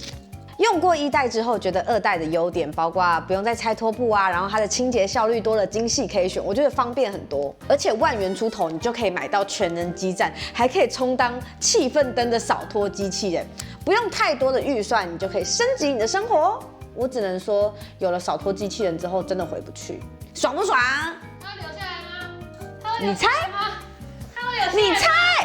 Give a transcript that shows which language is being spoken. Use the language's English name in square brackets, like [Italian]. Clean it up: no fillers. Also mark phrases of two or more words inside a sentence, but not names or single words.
[Chinese] 用過1代之後，覺得2代的優點包括不用再拆拖布啊，然後它的清潔效率多了精細可以選，我覺得方便很多。而且10000元出頭，你就可以買到全能基站，還可以充當氣氛燈的掃拖機器人，不用太多的預算，你就可以升級你的生活。我只能說，有了掃拖機器人之後，真的回不去，爽不爽？它会留下來嗎？它会你猜？它会留下来吗？你猜？